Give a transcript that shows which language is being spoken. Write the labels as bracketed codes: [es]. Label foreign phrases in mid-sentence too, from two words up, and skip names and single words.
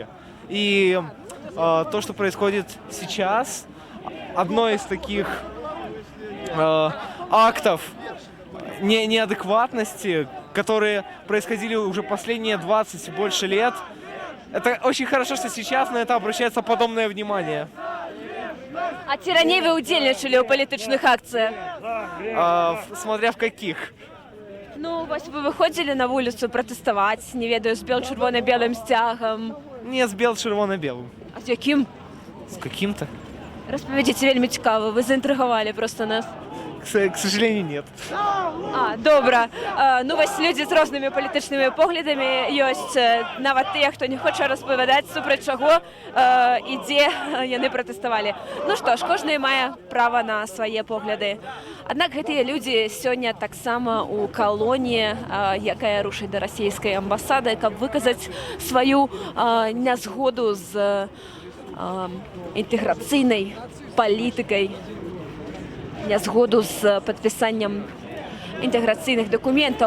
[ru] И то, что происходит сейчас, одно из таких актов неадекватности, которые происходили уже последние 20 и больше лет. Это очень хорошо, что сейчас на это обращается подобное внимание. [be] А ці раней вы удзельнічалі ў палітычных акцыях? [ru] Смотря в каких. [be] Ну, вось вы выходзілі на вуліцу пратэставаць, не ведаю, з бел-чырвона-белым сцягам. Не з бел-чырвона-белым. А з якім? [ru] З каким-то. [be] Распавядзіце, вельмі цікава, вы заінтрыгавалі просто нас. [ru] К сожалению, нет. [be] Добра. Ну, вось людзі з рознымі палітычнымі поглядамі ёсць, нават тыя, хто не хоча распавядаць, супраць чаго і дзе яны пратэставалі. Ну што ж, кожны мае права на свае погляды. Аднак гэтыя людзі сёння таксама ў калоніі, якая рушыць да расійскай амбасады, каб выказаць сваю нязгоду з інтэграцыйнай палітыкай, нязгоду з падпісаннем інтэграцыйных дакументаў.